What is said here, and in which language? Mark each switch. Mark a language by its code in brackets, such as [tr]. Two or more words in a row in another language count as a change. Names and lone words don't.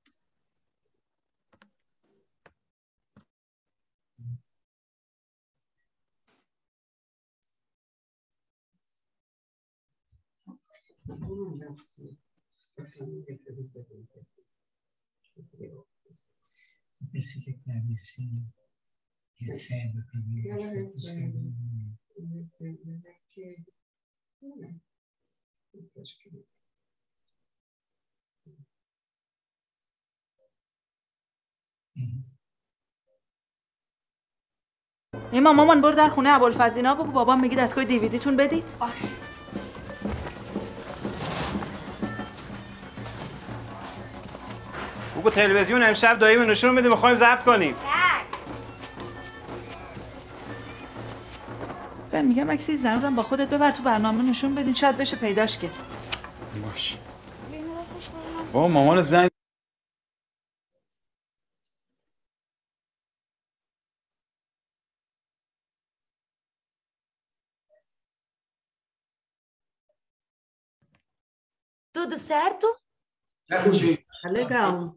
[pt] Pensei que a Clarice recebe a primeira. Ela recebe. Mas é que... Acho que... [fa] ایما مامان برو در خونه ابوالفضینا بگو بابام میگه دستگاه دیویدیتون بدید. بگو تلویزیون امشب داییمون نشون میده میخوایم ضبط کنیم. من میگم عکس زن رو با خودت ببر تو برنامه نشون بدین شاید بشه پیداش کرد. باش. با مامان زنگ [pt] Tudo certo? Certinho. Tá legal.